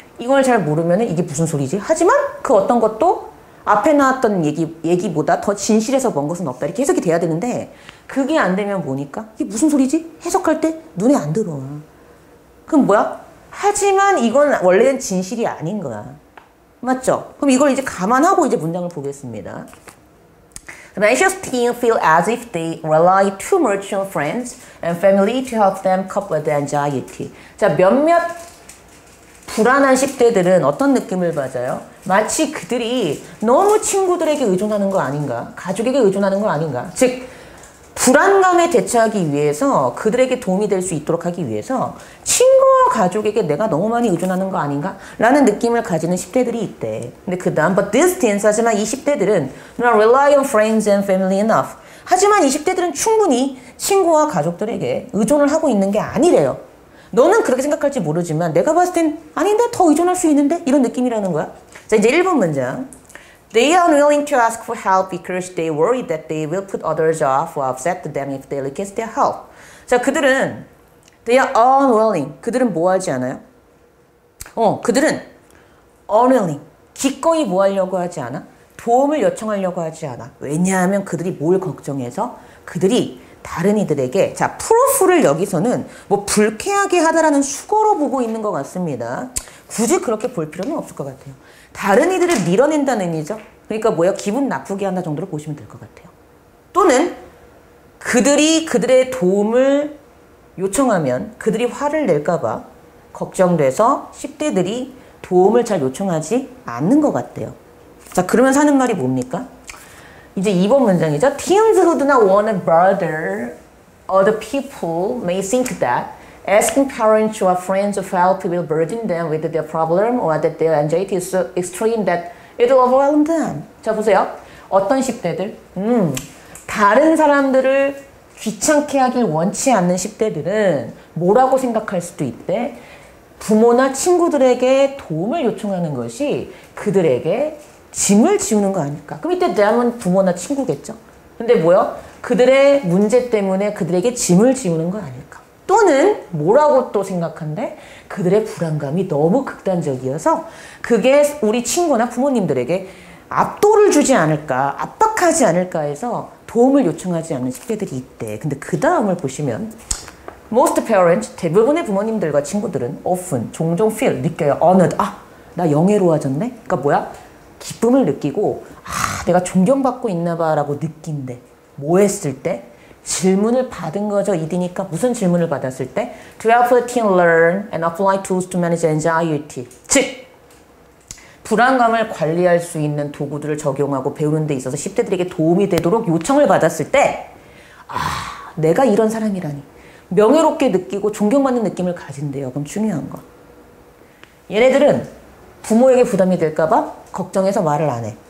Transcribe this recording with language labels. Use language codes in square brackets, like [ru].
[ko] 이걸 잘 모르면 이게 무슨 소리지? 하지만 그 어떤 것도 앞에 나왔던 얘기보다 더 진실에서 먼 것은 없다. 이렇게 해석이 돼야 되는데 그게 안 되면 뭐니까? 이게 무슨 소리지? 해석할 때 눈에 안 들어와. 그럼 뭐야? 하지만 이건 원래는 진실이 아닌 거야. 맞죠? 그럼 이걸 이제 감안하고 이제 문장을 보겠습니다. [en] The anxious teen feel as if they rely too much on friends and family to help them cope with anxiety. [ko] 자, 몇몇 불안한 10대들은 어떤 느낌을 받아요? 마치 그들이 너무 친구들에게 의존하는 거 아닌가? 가족에게 의존하는 거 아닌가? 즉, 불안감에 대처하기 위해서 그들에게 도움이 될 수 있도록 하기 위해서 친구와 가족에게 내가 너무 많이 의존하는 거 아닌가? 라는 느낌을 가지는 10대들이 있대. 근데 그 다음, [en] but these teens, [ko] 하지만 이 10대들은 [en] not rely on friends and family enough. [ko] 하지만 이 10대들은 충분히 친구와 가족들에게 의존을 하고 있는 게 아니래요. 너는 그렇게 생각할지 모르지만 내가 봤을 땐 아닌데 더 의존할 수 있는데 이런 느낌이라는 거야. 자 이제 1번 문장. [en] They are unwilling to ask for help because they worry that they will put others off or upset them if they request their help. [ko] 자 그들은 [en] they are unwilling. [ko] 그들은 뭐 하지 않아요? 그들은 unwilling. 기꺼이 뭐 하려고 하지 않아? 도움을 요청하려고 하지 않아. 왜냐하면 그들이 뭘 걱정해서 그들이 다른 이들에게 자 프로프를 여기서는 뭐 불쾌하게 하다라는 수거로 보고 있는 것 같습니다. 굳이 그렇게 볼 필요는 없을 것 같아요. 다른 이들을 밀어낸다는 의미죠. 그러니까 뭐야 기분 나쁘게 한다 정도로 보시면 될 것 같아요. 또는 그들이 그들의 도움을 요청하면 그들이 화를 낼까 봐 걱정돼서 10대들이 도움을 잘 요청하지 않는 것 같대요. 자 그러면서 하는 말이 뭡니까? 이제 2번 문장이죠. [en] Teens who do not want to bother other people may think that asking parents or friends of help will burden them with their problem or that their anxiety is so extreme that it will overwhelm them. [ko] 자 보세요. 어떤 10대들? 다른 사람들을 귀찮게 하길 원치 않는 10대들은 뭐라고 생각할 수도 있대? 부모나 친구들에게 도움을 요청하는 것이 그들에게 짐을 지우는 거 아닐까? 그럼 이때 them은 부모나 친구겠죠? 근데 뭐요? 그들의 문제 때문에 그들에게 짐을 지우는 거 아닐까? 또는 뭐라고 또 생각한대? 그들의 불안감이 너무 극단적이어서 그게 우리 친구나 부모님들에게 압도를 주지 않을까, 압박하지 않을까 해서 도움을 요청하지 않는 10대들이 있대. 근데 그 다음을 보시면 [en] Most parents, [ko] 대부분의 부모님들과 친구들은 often, 종종 feel, 느껴요. honored, 나 영예로워졌네? 그러니까 뭐야? 기쁨을 느끼고 내가 존경받고 있나 봐라고 느낀대. 뭐 했을 때? 질문을 받은 거죠. 이디니까 무슨 질문을 받았을 때? [en] To help the teen learn and apply tools to manage anxiety. [ko] 즉, 불안감을 관리할 수 있는 도구들을 적용하고 배우는 데 있어서 10대들에게 도움이 되도록 요청을 받았을 때 내가 이런 사람이라니. 명예롭게 느끼고 존경받는 느낌을 가진대요. 그럼 중요한 거. 얘네들은 부모에게 부담이 될까봐 걱정해서 말을 안 해.